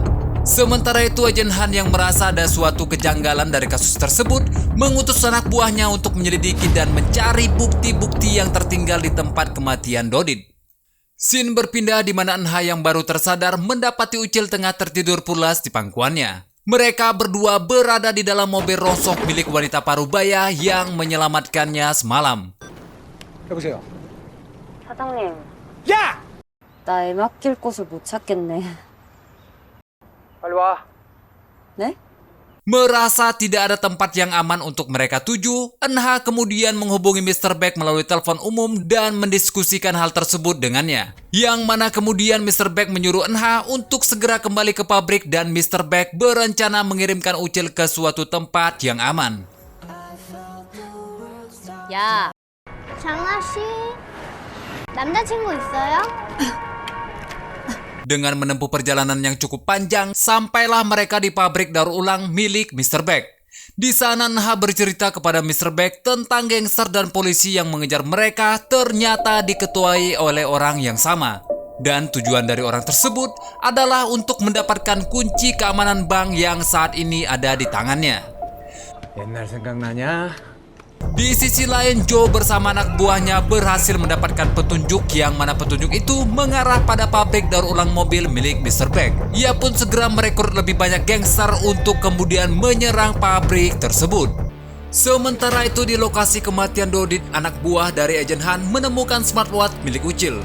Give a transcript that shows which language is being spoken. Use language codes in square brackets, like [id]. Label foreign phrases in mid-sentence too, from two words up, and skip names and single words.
[id] Sementara itu Agen Han yang merasa ada suatu kejanggalan dari kasus tersebut mengutus anak buahnya untuk menyelidiki dan mencari bukti-bukti yang tertinggal di tempat kematian Dodit. Scene berpindah di mana Enha yang baru tersadar mendapati Ucil tengah tertidur pulas di pangkuannya. Mereka berdua berada di dalam mobil rongsok milik wanita parubaya yang menyelamatkannya semalam. [ko] 여보세요. 사장님, 야! 나 애 맡길 곳을 못 찾겠네. 빨리 와. 네? [id] Merasa tidak ada tempat yang aman untuk mereka tuju, Enha kemudian menghubungi Mr. Beck melalui telepon umum dan mendiskusikan hal tersebut dengannya. Yang mana kemudian Mr. Beck menyuruh Enha untuk segera kembali ke pabrik dan Mr. Beck berencana mengirimkan Ucil ke suatu tempat yang aman. [ko] 야, 장아 씨, 남자친구 있어요? [id] Dengan menempuh perjalanan yang cukup panjang, sampailah mereka di pabrik daur ulang milik Mr. Beck. Di sana Enha bercerita kepada Mr. Beck tentang gangster dan polisi yang mengejar mereka ternyata diketuai oleh orang yang sama. Dan tujuan dari orang tersebut adalah untuk mendapatkan kunci keamanan bank yang saat ini ada di tangannya. [ko] 옛날 생각나냐? [id] Di sisi lain, Joe bersama anak buahnya berhasil mendapatkan petunjuk yang mana petunjuk itu mengarah pada pabrik daur ulang mobil milik Mr. Beck. Ia pun segera merekrut lebih banyak gangster untuk kemudian menyerang pabrik tersebut. Sementara itu di lokasi kematian Dodit, anak buah dari Agen Han menemukan smartwatch milik Ucil.